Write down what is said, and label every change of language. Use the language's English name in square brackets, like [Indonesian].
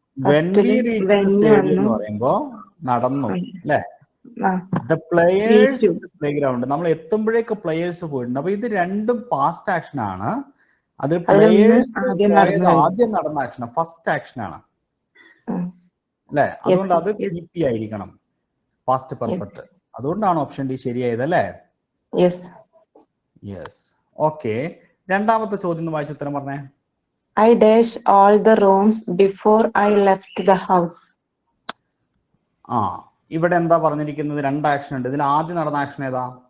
[English] when we reach the stadium [Malayalam] എന്ന് പറയുമ്പോ നടന്നു അല്ലേ? [English] the players playground [Malayalam] നമ്മൾ എത്തുമ്പോഴേക്ക് പ്ലേയേഴ്സ് പോയിട്ടുണ്ട്. അപ്പൊ ഇത് രണ്ടും പാസ്റ്റ് ആക്ഷൻ ആണ്. അതിൽ പ്ലേയേഴ്സ് ആദ്യം നടന്ന ആക്ഷൻ ഫസ്റ്റ് ആക്ഷൻ ആണ് അല്ലെ? അതുകൊണ്ട് അത് PP ആയിരിക്കണം, പാസ്റ്റ് പെർഫെക്റ്റ്. അതുകൊണ്ടാണ് ഓപ്ഷൻ ഡി ശരിയായത് അല്ലേ? യെസ്. ഓക്കെ, രണ്ടാമത്തെ ചോദ്യം വായിച്ചു ഉത്തരം പറഞ്ഞേ. [English] I dash all the rooms before I left the house. [Malayalam] ഇവിടെ എന്താ പറഞ്ഞിരിക്കുന്നത്? രണ്ട് ആക്ഷൻ ഉണ്ട്. ഇതിൽ ആദ്യം നടന്ന ആക്ഷൻ ഏതാ?